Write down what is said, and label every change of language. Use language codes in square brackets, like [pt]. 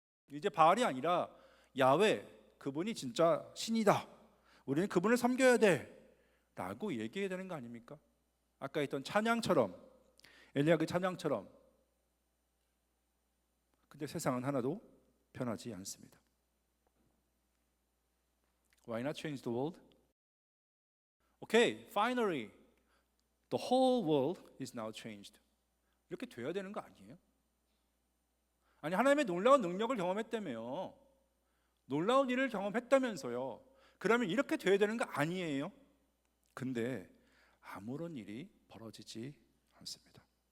[ko] 이제 바알이 아니라 야훼, 그분이 진짜 신이다, 우리는 그분을 섬겨야 돼 라고 얘기해야 되는 거 아닙니까? 아까 했던 찬양처럼, 엘리야 그 찬양처럼. 근데 세상은 하나도 변하지 않습니다. [en] Why not change the world? Okay, finally, the whole world is now changed. [ko] 이렇게 돼야 되는 거 아니에요? 아니, 하나님의 놀라운 능력을 경험했다며요. 놀라운 일을 경험했다면서요. 그러면 이렇게 돼야 되는 거 아니에요? 근데 아무런 일이 벌어지지 않습니다.